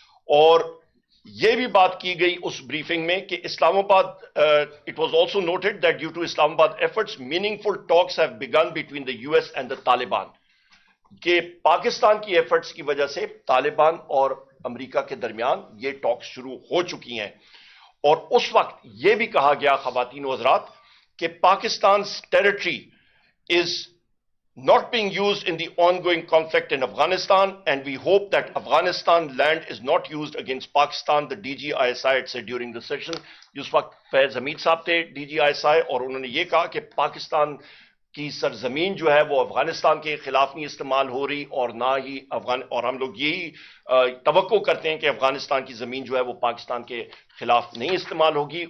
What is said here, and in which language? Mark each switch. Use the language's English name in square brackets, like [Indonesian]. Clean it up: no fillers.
[Urdu] اور یہ بھی بات کی گئی اس بریفنگ میں کہ اسلام آباد, [English] it was also noted that due to Islamabad efforts meaningful talks have begun between the U S and the Taliban, [Urdu] کہ پاکستان کی ایفرٹس کی وجہ سے طالبان اور امریکہ کے درمیان یہ ٹاک شروع ہو چکی ہیں. اور اس وقت یہ بھی کہا گیا خواتین و حضرات کہ Pakistan [English] Territory is not being used in the ongoing conflict in Afghanistan, and we hope that Afghanistan land is not used against Pakistan. The DG ISI had said during the session, [Urdu] جس وقت فیض حمید صاحب تھے DG ISI, اور انہوں نے یہ کہا کہ پاکستان کی سرزمین جو ہے وہ افغانستان کے خلاف نہیں استعمال ہو رہی, اور نہ ہی اور ہم لوگ یہی توقع کرتے ہیں کہ افغانستان کی زمین جو ہے وہ پاکستان کے خلاف نہیں استعمال ہوگی.